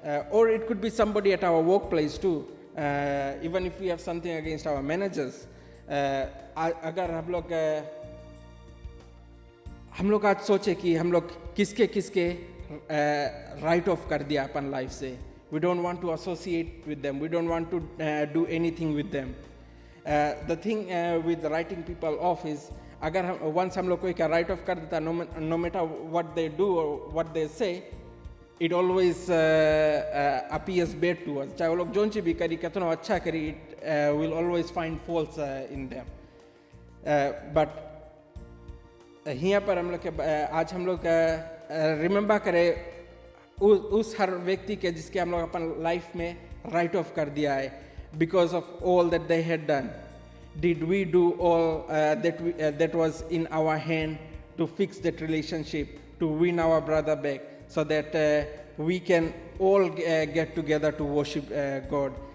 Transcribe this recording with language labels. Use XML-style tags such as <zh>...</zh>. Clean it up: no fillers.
<en>Or it could be somebody at our workplace too. Even if we have something against our managers,</en> <hif>अगर हम लोग आज सोचे कि हम लोग किसके write off कर दिया अपन लाइफ से.</hif> <en>We don't want to associate with them. We don't want to do anything with them. The thing with writing people off is,</en> <hif>अगर once हम लोग कोई का write off कर देता,</hif> <en>no matter what they do or what they say, it always appears bad to us.</en> <hif>चाहे वो लोग जोन सी भी करी, कितना अच्छा करी,</hif> <en>it will always find faults in them.</en> <hif>But यहाँ पर हम लोग आज हम लोग रिमेम्बर करें उस हर व्यक्ति के जिसके हम लोग अपन लाइफ में राइट ऑफ कर दिया है</hif> <en>Because of all that they had done. Did we do all that was in our hand to fix that relationship, to win our brother back, so that we can all get together to worship God?</en>